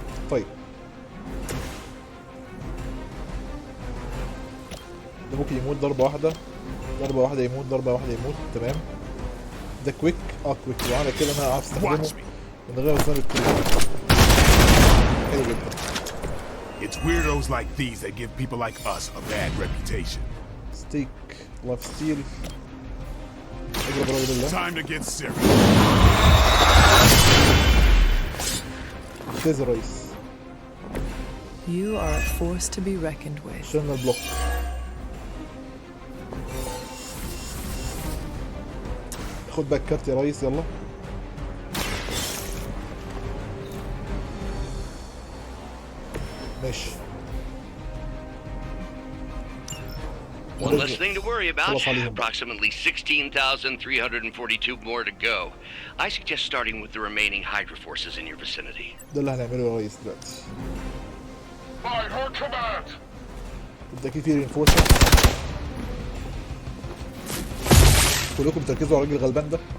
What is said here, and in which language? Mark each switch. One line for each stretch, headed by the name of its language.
Arabic: طيب ده ممكن يموت ضربة واحدة يموت، ضربة واحدة يموت. تمام. ده كويك. كويك وعلى كده انا عارف استخدمه من غير ما استخدم الكويك. حلو جدا.
English: It's weirdos like these that give people like us a bad reputation.
Arabic: ستيك لايف ستيل. اضرب الراجل ده.
English: Time to get serious.
Arabic: ممتاز يا ريس.
English: You are a force to be reckoned with.
Arabic: شلنا البلوك. خد بقى الكارت يا ريس. يلا. ماشي.
English: One less thing to worry about. Approximately 16,342 more to go. I suggest starting with the remaining Hydra forces in your vicinity.
Arabic: ده اللي هنعمله يا ريس دلوقتي.
English: By her command.
Arabic: بالتأكيد في رينفورسمنت. كلكم تركزوا على الراجل الغلبان ده.